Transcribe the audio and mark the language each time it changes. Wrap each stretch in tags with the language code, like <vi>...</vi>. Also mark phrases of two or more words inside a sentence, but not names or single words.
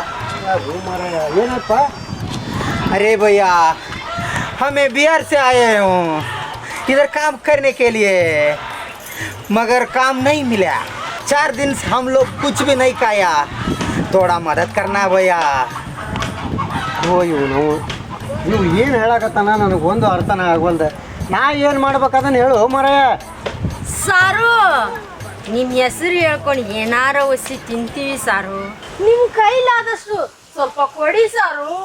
<hi>अरे भैया हमें बिहार से आए हूँ इधर काम करने के लिए, मगर काम नहीं मिला। 4 दिन से हम लोग कुछ भी नहीं खाया, थोड़ा मदद करना भैया।</hi> <kn>ಓ ಇವನು ನೀವು ಏನು ಹೇಳಕತ್ತಾನ ನನಗೊಂದು ಅರ್ಥನ ಆಗವಲ್ದು. ನಾ ಏನು ಮಾಡ್ಬೇಕದನ್ನು ಹೇಳು ಮಾರಾಯ. ಸಾರು ನಿಮ್ಮ ಹೆಸರು ಹೇಳ್ಕೊಂಡು ಏನಾರ ಒಸಿ ತಿಂತೀವಿ ಸಾರು. ನಿಮ್ಮ ಕೈಲಾದಷ್ಟು ಸ್ವಲ್ಪ ಕೊಡಿ ಸಾರು.</kn>